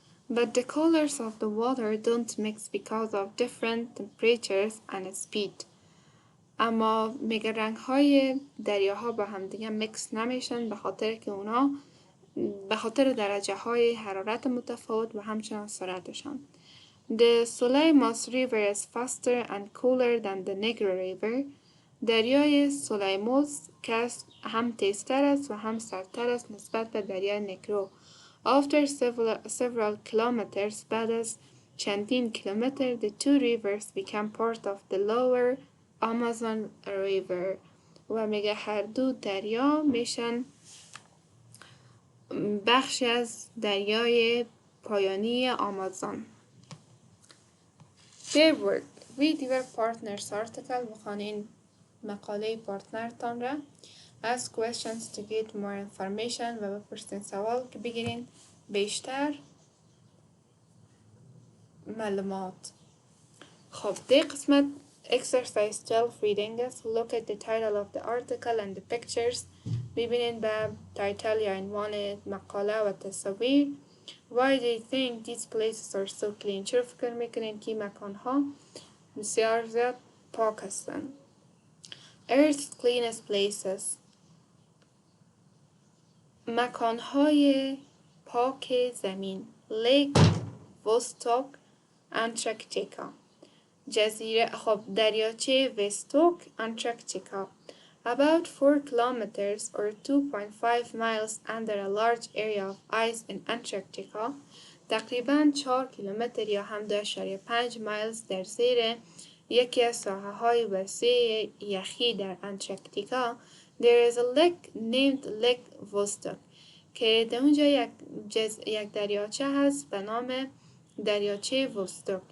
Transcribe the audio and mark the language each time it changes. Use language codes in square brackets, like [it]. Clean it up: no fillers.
[en] But the colors of the water don't mix because of different temperatures and speed. [fa] اما میگه رنگ‌های دریاها با هم دیگه میکس نمیشن به خاطر که اونا به خاطر درجه‌های حرارت متفاوت و همچنان سرعتشان. [en] The Soleimas River is faster and cooler than the Negro River. [fa] دریای سولیموس که هم تیزتر است و هم سردتر است نسبت به دریای نگرو. [en] After several kilometers [fa] بعد از چندین کیلومتر [en] the two rivers become part of the lower Amazon River [fa] و میگه هر دو دریا میشن بخشی از دریای پایانی آمازون. [en] Their work. Read your partner's article. [fa] بخوانین مقاله پارتنرتان را. [en] Ask questions to get more information [fa] و بپرسین سوال که بگیرین بیشتر معلومات. خب ده قسمت exercise 12 reading است. [en] Look at the title of the article and the pictures. [fa] ببینین به تایتل یا عنوان مقاله و تصاویر. [en] Why do you think these places are so clean? [fa] چرا فکر میکنین که مکانها بسیار زیاد پاک هستند؟ [en] Earth's cleanest places. [fa] مکانهای پاک زمین. [en] Lake Vostok Antarctica. [fa] جزیره خب دریاچه وستوک انتارکتیکا. [en] About 4 kilometers or 2.5 miles under a large area of ice in Antarctica. [fa] تقریباً 4 کیلومتر یا هم 2.5 میلز در زیر یکی از ساحه‌های وسیع یخی در انتارکتیکا. [en] There is a lake named Lake Vostok [fa] که در اونجا یک دریاچه هست به نام دریاچه وستوک.